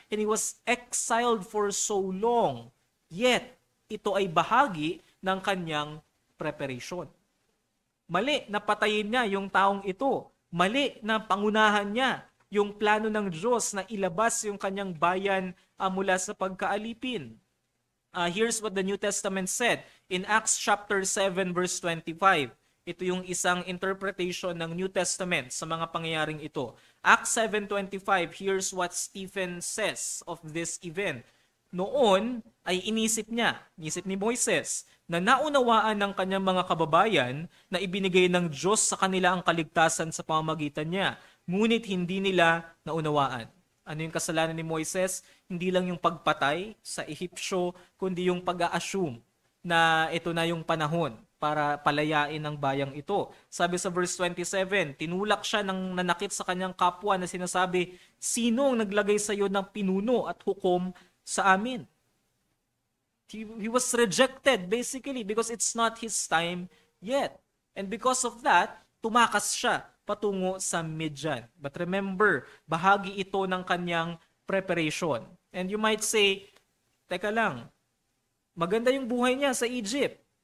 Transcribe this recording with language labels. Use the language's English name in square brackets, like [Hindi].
[English] And he was exiled for so long. [Filipino] Yet, ito ay bahagi ng kanyang preparation. Mali na patayin niya yung taong ito. Mali na pangunahan niya yung plano ng Diyos na ilabas yung kanyang bayan mula sa pagkaalipin. [English] Here's what the New Testament said in Acts chapter 7 verse 25. [Filipino] Ito yung isang interpretation ng New Testament sa mga pangyayaring ito. [English] Acts 7:25, here's what Stephen says of this event. [Filipino] Noon ay inisip ni Moises, na naunawaan ng kanyang mga kababayan na ibinigay ng Diyos sa kanila ang kaligtasan sa pamamagitan niya. Ngunit hindi nila naunawaan. Ano yung kasalanan ni Moises? Hindi lang yung pagpatay sa Ehipsyo, kundi yung pag-a-assume na ito na yung panahon para palayain ang bayang ito. Sabi sa verse 27, tinulak siya ng nanakit sa kanyang kapwa na sinasabi, sino ang naglagay sa iyo ng pinuno at hukom sa amin? [English] He was rejected basically because it's not his time yet. And because of that, [Filipino] tumakas siya patungo sa Midian. [English] But remember, [Filipino] bahagi ito ng kanyang preparation. [English] And you might say, [Filipino] teka lang, maganda yung buhay niya sa Egypt.